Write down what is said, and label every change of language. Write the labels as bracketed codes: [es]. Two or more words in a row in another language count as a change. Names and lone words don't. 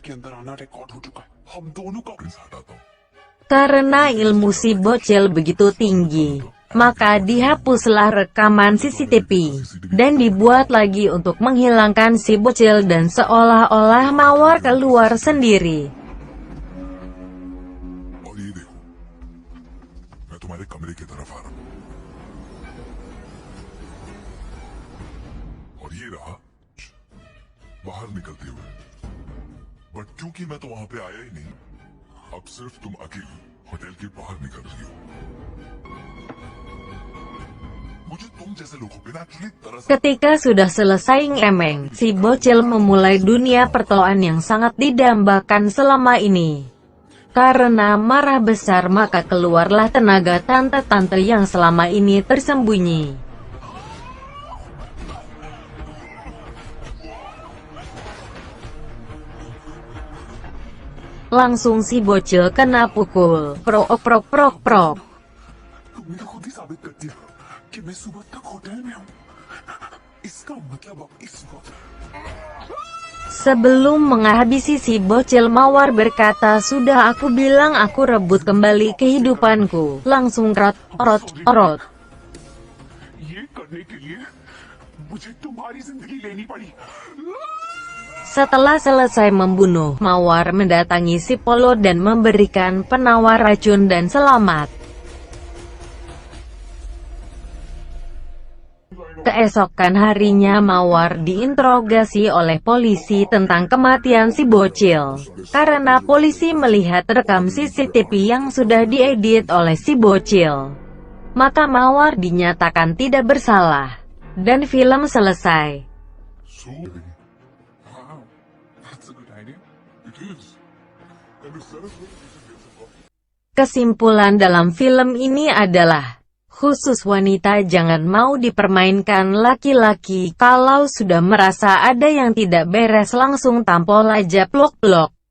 [id] Karena ilmu si bocil begitu tinggi, maka dihapuslah rekaman CCTV, dan dibuat lagi untuk menghilangkan si bocil dan seolah-olah Mawar keluar sendiri. [hi] और ये देखो, मैं तुम्हारे कमरे की तरफ आ रहा हूँ। और ये रहा बाहर निकलते हुए। बट क्योंकि मैं तो वहां पे आया ही नहीं, अब सिर्फ तुम अकेली होटल के बाहर निकल रही हो। मुझे तुम जैसे लोगों पे naturally तरस [id] Ketika sudah selesai ngemeng, si bocil memulai dunia perteloan yang sangat didambakan selama ini. Karena marah besar maka keluarlah tenaga tante-tante yang selama ini tersembunyi. Langsung si bocil kena pukul. Prok prok prok prok. [hi] तुमने तो खुद ही साबित कर दिया कि मैं सुबह तक होटल में हूँ। इसका मतलब अब इस वक्त [id] Sebelum menghabisi si bocil, Mawar berkata, sudah aku bilang aku rebut kembali kehidupanku. Langsung rot rot rot. [hi] ये करने के लिए मुझे तुम्हारी जिंदगी लेनी पड़ी। [id] Setelah selesai membunuh, Mawar mendatangi si Polo dan memberikan penawar racun dan selamat. Keesokan harinya Mawar diinterogasi oleh polisi tentang kematian si bocil. Karena polisi melihat rekam CCTV yang sudah diedit oleh si bocil, maka Mawar dinyatakan tidak bersalah. Dan film selesai. [en] So, wow, that's a kids. And if Saraswati teacher gets a copy, [id] Kesimpulan dalam film ini adalah, khusus wanita jangan mau dipermainkan laki-laki. Kalau sudah merasa ada yang tidak beres langsung tampol aja plok-plok.